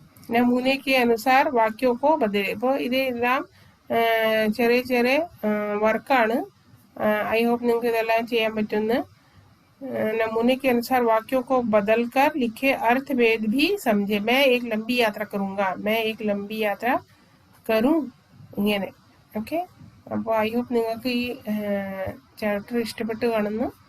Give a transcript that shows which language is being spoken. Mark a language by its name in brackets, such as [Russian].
[Hindi] നമൂനെ के अनुसार वाक्यों को बदले. [Malayalam] ഇപ്പോൾ ഇതെല്ലാം ചെറിയ ചെറിയ വർക്കാണ്. ഐ ഹോപ്പ് നിങ്ങൾക്ക് ഇതെല്ലാം ചെയ്യാൻ പറ്റുമെന്ന്. [Hindi] नमूने के अनुसार वाक्यों को बदलकर लिखे, अर्थ भेद भी समझे. मैं एक लंबी यात्रा करूंगा, मैं एक लंबी यात्रा करूं, [Malayalam] ഇങ്ങനെ. ഓക്കെ. അപ്പോൾ ഐ ഹോപ്പ് നിങ്ങൾക്ക് ഈ ചാപ്റ്റർ ഇഷ്ടപ്പെട്ട് കാണുന്നു.